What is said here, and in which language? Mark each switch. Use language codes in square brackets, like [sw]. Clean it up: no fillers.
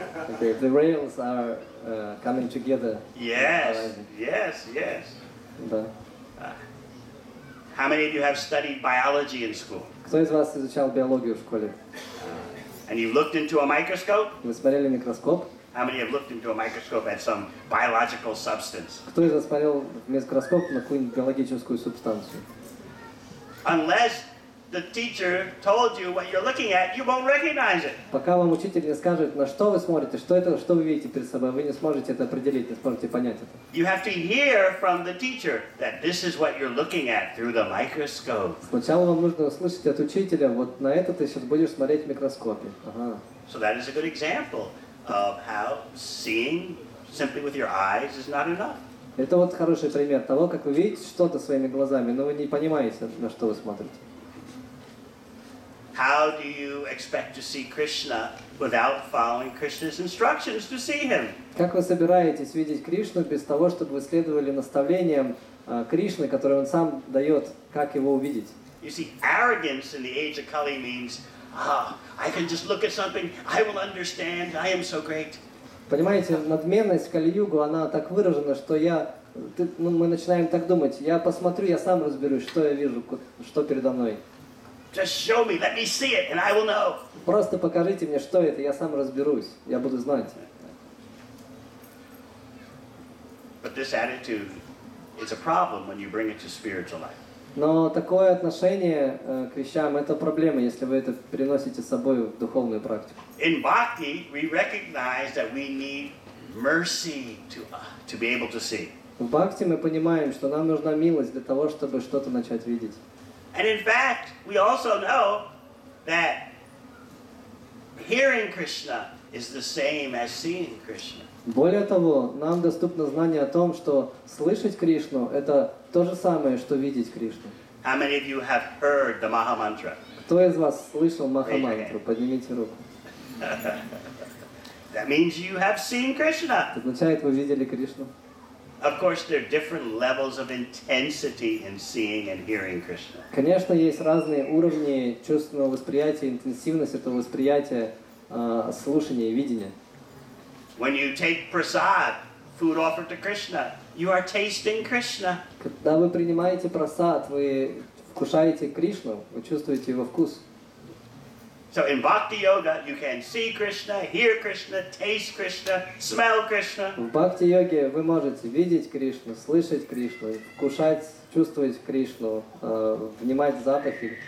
[en] Okay, the rails are coming together. Yes, yes, yes. [ru] Да. [en] How many of you have studied biology in school? [ru] Кто из вас изучал биологию в школе? [en] And you looked into a microscope? [ru] Вы смотрели микроскоп? [en] How many have looked into a microscope at some biological substance? [ru] Кто из вас смотрел в микроскоп на какую-нибудь биологическую субстанцию? [en] Unless the teacher told you what you're looking at, you won't recognize it. [ru] Пока вам учитель не скажет, на что вы смотрите, что это, что вы видите перед собой, вы не сможете это определить, не сможете понять это. [en] You have to hear from the teacher that this is what you're looking at through the microscope. [ru] Сначала вам нужно услышать от учителя, вот на это ты сейчас будешь смотреть в микроскопе. Ага. [en] So that is a good example of how seeing simply with your eyes is not enough. [ru] Это вот хороший пример того, как вы видите что-то своими глазами, но вы не понимаете, на что вы смотрите. [en] How do you expect to see Krishna without following Krishna's instructions to see him? [ru] Как вы собираетесь видеть Кришну без того, чтобы вы следовали наставлениям Кришны, которые он сам дает, как его увидеть? [en] You see, arrogance in the age of Kali means, I can just look at something, I will understand, I am so great. [ru] Понимаете, надменность в Кали-югу, она так выражена, что мы начинаем так думать, я посмотрю, я сам разберусь, что я вижу, что передо мной. [en] Just show me, let me see it, and I will know. [ru] Просто покажите мне, что это, я сам разберусь, я буду знать. [en] But this attitude is a problem when you bring it to spiritual life. [ru] Но такое отношение к вещам – это проблема, если вы это переносите с собой в духовную практику. [en] In bhakti, we recognize that we need mercy to be able to see. [ru] В бхакти мы понимаем, что нам нужна милость для того, чтобы что-то начать видеть. [en] And in fact, we also know that hearing Krishna is the same as seeing Krishna. [ru] Более того, нам доступно знание о том, что слышать Кришну – это то же самое, что видеть Кришну. [en] How many of you have heard the Maha Mantra? [ru] Кто из вас слышал Маха-мантру? Поднимите руку. [en] That means you have seen Krishna. [ru] Это означает, вы видели Кришну. [en] Of course, there are different levels of intensity in seeing and hearing Krishna. [ru] Конечно, есть разные уровни чувственного восприятия, интенсивность этого восприятия, слушания и видения. [en] When you take prasad, food offered to Krishna, you are tasting Krishna. [ru] Когда вы принимаете прасад, вы вкушаете Кришну, вы чувствуете его вкус. [en] So in Bhakti Yoga, you can see Krishna, hear Krishna, taste Krishna, smell Krishna. [ru] В бхакти-йоге вы можете видеть Кришну, слышать Кришну, вкушать, чувствовать Кришну, внимать запахи.